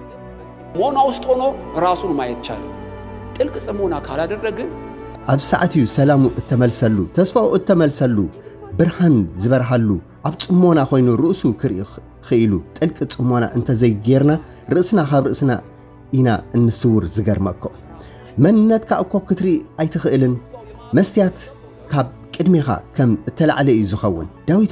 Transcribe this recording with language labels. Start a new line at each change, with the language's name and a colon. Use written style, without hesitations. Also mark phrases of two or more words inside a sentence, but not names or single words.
Amharic: ሞና ውስጥ ሆኖ ራሱን ማየት ቻለ ጥልቅ ጽሞና ካላደረግን
Tigrinya: ኣብ ሰዓት እዩ ሰላሙ እተመልሰሉ ተስፋው እተመልሰሉ ብርሃን ዝበርሃሉ ኣብ ጽሞና ኮይኑ ርእሱ ክርኢ ኽኢሉ ጥልቂ ጽሞና እንተዘይጌርና ርእስና ካብ ርእስና ኢና እንስውር ዝገርመኮ መንነትካ እኮ ክትርኢ ኣይትኽእልን መስትያት ካብ ቅድሚኻ ከም እተላዕለ እዩ ዝኸውን ዳዊት